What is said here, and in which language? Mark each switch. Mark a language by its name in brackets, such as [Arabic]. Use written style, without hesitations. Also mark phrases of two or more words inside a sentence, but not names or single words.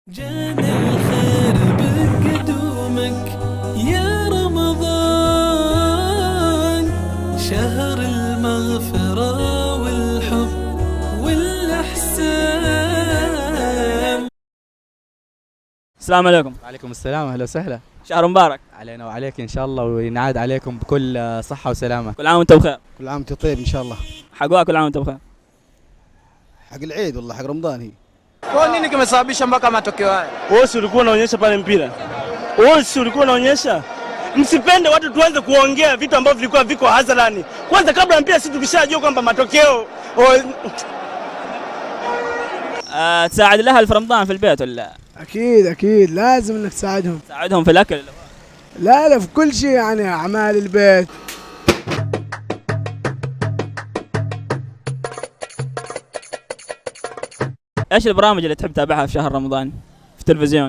[Arabic] جانا الخير بقدومك يا رمضان، شهر المغفرة والحب والإحسان. السلام عليكم. وعليكم السلام، اهلا وسهلا. شهر مبارك علينا وعليك ان شاء الله، وينعاد عليكم بكل صحه وسلامه. كل عام وانت بخير. كل عام وانت طيب ان شاء الله. حقوها كل عام وانت بخير. حق العيد والله، حق رمضان هي. [Swahili] Kwa nini kimesababisha mpaka matokeo haya? Wewe ulikuwa unaonyesha pale mpira. Wewe ulikuwa unaonyesha. Msipende watu tuanze kuongea vitu ambavyo vilikuwa viko hadharani. Kwanza kabla mpira sisi tukishajua kwamba matokeo [Arabic] تساعد الاهل في رمضان في البيت ولا؟ اكيد لازم انك تساعدهم. تساعدهم في الاكل؟ لا في كل شيء، يعني اعمال البيت. ايش البرامج اللي تحب تتابعها في شهر رمضان في التلفزيون؟